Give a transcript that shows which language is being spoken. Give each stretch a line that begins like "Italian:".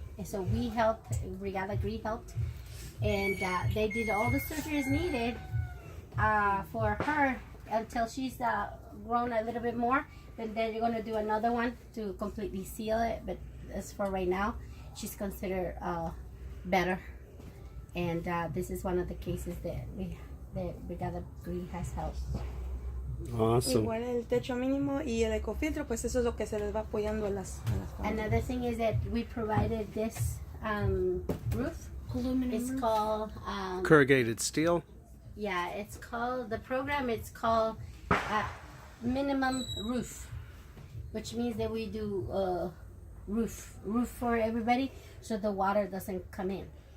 English: And so we helped, Brigada Gree helped, and they did all the surgeries needed for her until she's grown a little bit more. But then you're going to do another one to completely seal it. But as for right now, she's considered better. And this is one of the cases that Brigada Green has helped. Awesome.
Spanish: Igual el techo mínimo y el ecofiltro, pues eso es lo que se les va apoyando a las familias.
English: Another thing is that we provided this roof. It's called Corrugated steel. Yeah, it's called, the program, it's called Minimum Roof, which means that we do roof for everybody so the water doesn't come in.